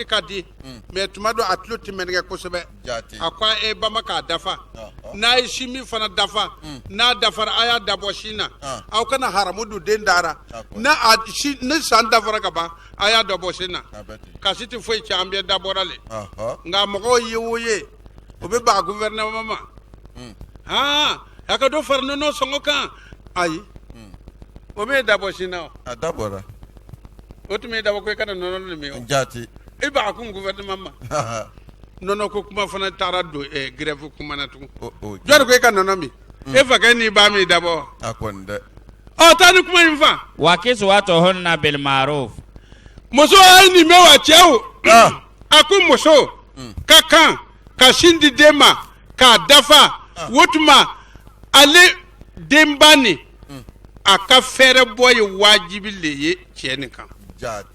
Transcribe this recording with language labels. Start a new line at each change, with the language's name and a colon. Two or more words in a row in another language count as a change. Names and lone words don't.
Bambara: ka di mais tuma dɔ a tulo tɛ mɛnɛgɛ kosɛbɛ a ko a bama k'a dafa n'a ye sin min fana dafa n'a dafara a y'a dabɔ sin na aw kana haramu don den dara ni san dafara ka ban a y'a dabɔ sin na kasi tɛ foyi cɛ an bɛɛ dabɔra le nka mɔgɔw ye o ye o bɛ baga gouvernement ma a ka dɔ fara nɔnɔ sɔngɔ kan ayi o m'e dabɔ sin na o. a dabɔra. o tun m'e dabɔ ko i kana nɔnɔ nin min o. jaati. i baga kun gouvernement ma. nɔnɔ ko kuma fana taara don grève kuma na tugun. jɔnni ko i ka nɔnɔ min. e fakɛ n'i ba min dabɔ. a kɔni dɛ. taa ni kuma in fa.
Arabic: وكسوتهن بالمعروف.
Bambara: muso ye nin mɛn wa cɛw. a ko muso ka kan ka sin di den ma k'a dafa o tuma ale denba nin. a ka fɛɛrɛ bɔ ye wajibi le ye cɛ nin kan. jaati.